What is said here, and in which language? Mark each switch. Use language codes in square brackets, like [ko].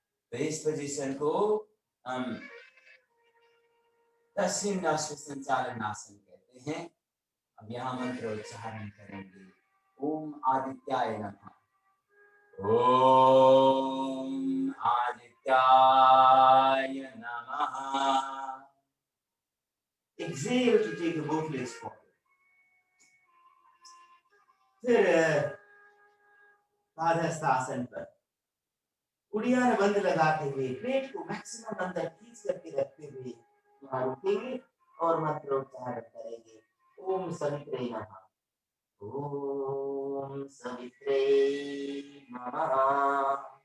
[hi] तो इस पोजीशन को हम दक्षिण अश्व संचालन आसन कहते हैं। अब यहाँ मंत्र उच्चारण करेंगे। [sa] ओम आदित्याय नमः, ओम आदित्याय नमः। [en] Exhale to take the both legs forward. [hi] फिर पादहस्त आसन पर उड़ियान बंद लगाते हुए पेट को मैक्सिमम अंदर खींच करके रखते हुए वहां रुकेंगे और मंत्र उच्चारण करेंगे। [sa] ओम सवित्रे नमः, ओम सवित्रे नमः।